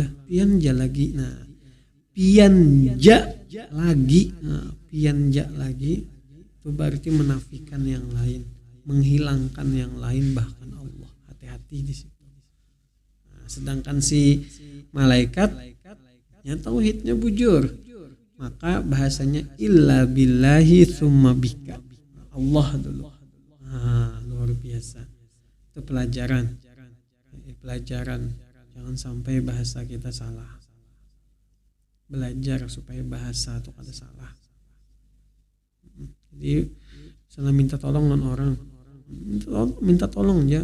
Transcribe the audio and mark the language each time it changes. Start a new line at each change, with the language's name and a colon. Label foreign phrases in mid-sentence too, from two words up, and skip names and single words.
Banjar: Pian aja lagi. Pian ja lagi. Itu berarti menafikan yang lain, menghilangkan yang lain, bahkan Allah. Hati-hati di situ. Sedangkan si malaikat yang tauhidnya bujur, maka bahasanya
Arabic: إلا بالله ثم بك.
Banjar: Allah dulu. Luar biasa. Itu pelajaran. Jangan sampai bahasa kita salah. Belajar supaya bahasa itu kada salah. Jadi salah minta tolong dengan orang, minta tolong ya.